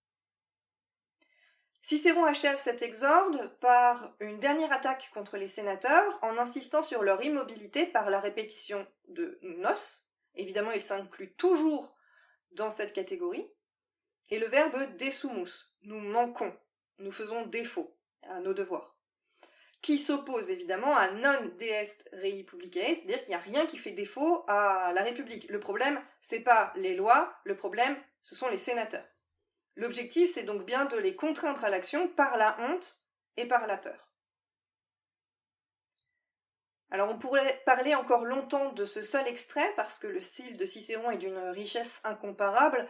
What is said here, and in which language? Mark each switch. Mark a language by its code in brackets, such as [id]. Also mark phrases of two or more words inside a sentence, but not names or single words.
[fr] Cicéron achève cet exorde par une dernière attaque contre les sénateurs en insistant sur leur immobilité par la répétition de nos. Évidemment, il s'inclut toujours dans cette catégorie. Et le verbe desumus, nous manquons, nous faisons défaut à nos devoirs, qui s'oppose évidemment à [la] non deest rei publicae, [fr] c'est-à-dire qu'il n'y a rien qui fait défaut à la République. Le problème, c'est pas les lois, le problème, ce sont les sénateurs. L'objectif, c'est donc bien de les contraindre à l'action par la honte et par la peur. Alors on pourrait parler encore longtemps de ce seul extrait parce que le style de Cicéron est d'une richesse incomparable.